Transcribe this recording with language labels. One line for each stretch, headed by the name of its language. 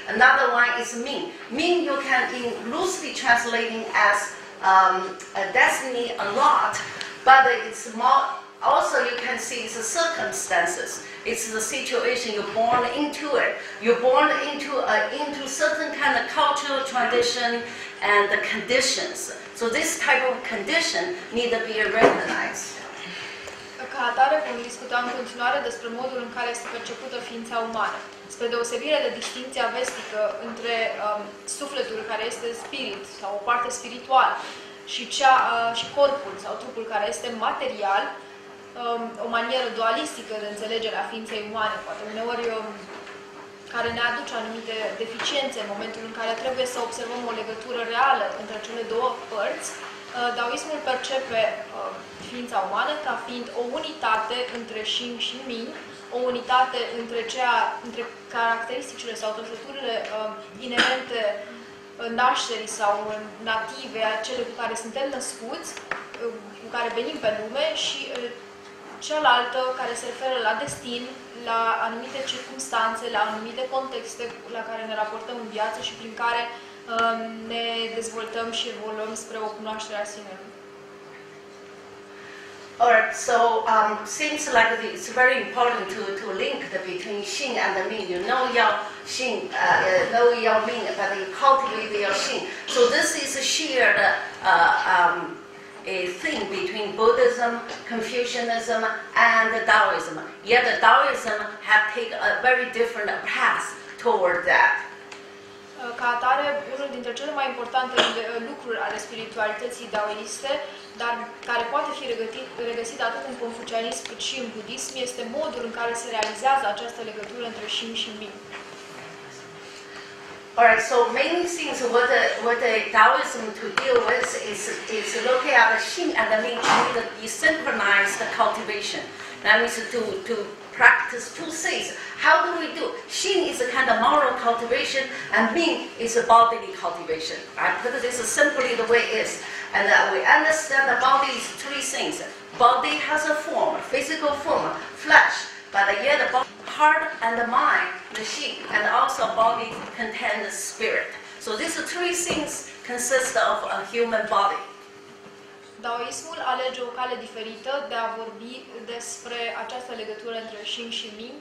English: Another one is Ming. Ming you can loosely translating as a destiny a lot, but it's more, also you can see it's the circumstances. It's the situation you're born into it. You're born into certain kind of cultural tradition and the conditions. So this type of condition need to be recognized.
Romanian: Ca atare vom discuta în continuare despre modul în care este percepută ființa umană. Spre deosebire de distincția vestică între sufletul care este spirit sau o parte spirituală și corpul sau trupul care este material, o manieră dualistică de înțelegere a ființei umane, poate uneori care ne aduce anumite deficiențe în momentul în care trebuie să observăm o legătură reală între cele două părți. Daoismul percepe ființa umană ca fiind o unitate între Xin și Ming, o unitate între caracteristicile sau trăsăturile inerente nașterii sau native, cele cu care suntem născuți, cu care venim pe lume, și cealaltă care se referă la destin, la anumite circumstanțe, la anumite contexte la care ne raportăm în viață și prin care ne dezvoltăm și evoluăm spre o cunoaștere a sinelui.
English: Alright, so seems like it's very important to link between Xing and the Ming. You know your Xing, know your Ming, but you cultivate your Xing. So this is a shared a thing between Buddhism, Confucianism, and Daoism. Yet the Daoism have taken a very different path toward that.
Romanian: Ca atare, unul dintre cele mai importante lucruri ale spiritualității daoiste, dar care poate fi regăsit atât în confucianism cât și în budism, este modul în care se realizează această legătură între Xing și Ming.
English: Alright, so main things what the Taoism to deal with is looking at the Xing and the Ming to synchronize the cultivation. That means to practice two things. How do we do? Xing is a kind of moral cultivation, and Ming is a bodily cultivation. I put this simply the way it is, and we understand the body is three things. Body has a form, physical form, flesh, but yet the body, heart and the mind, the Xing, and also body contain the spirit. So these three things consist of a human body.
Romanian: Daoismul alege o cale diferită de a vorbi despre această legătură între Xing și Ming.